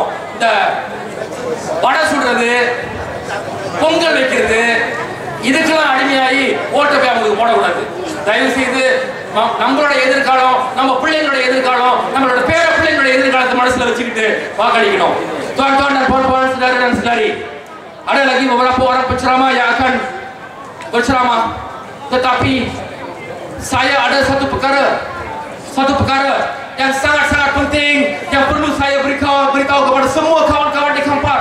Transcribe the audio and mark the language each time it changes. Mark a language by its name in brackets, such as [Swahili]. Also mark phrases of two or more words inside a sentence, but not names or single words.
[Tamil] இந்த வடை சுடுறது, பொங்கல் வைக்கிறது, இதுக்கெல்லாம் அடிமையாகி ஓட்ட போய் அவங்களுக்கு போடக்கூடாது. தயவு செய்து நம்மளோட எதிர்காலம், நம்ம பிள்ளைங்களோட எதிர்காலம், நம்மளோட பேர பிள்ளைங்களோட எதிர்காலத்தை மனசுல வச்சுக்கிட்டு வாக்களிக்கணும். [Malay] Tuan-tuan dan puan-puan, saudara dan saudari, ada lagi beberapa orang penceramah yang akan berceramah, tetapi saya ada satu perkara yang sangat-sangat penting yang perlu saya beritahu kepada semua kawan-kawan di Kampar.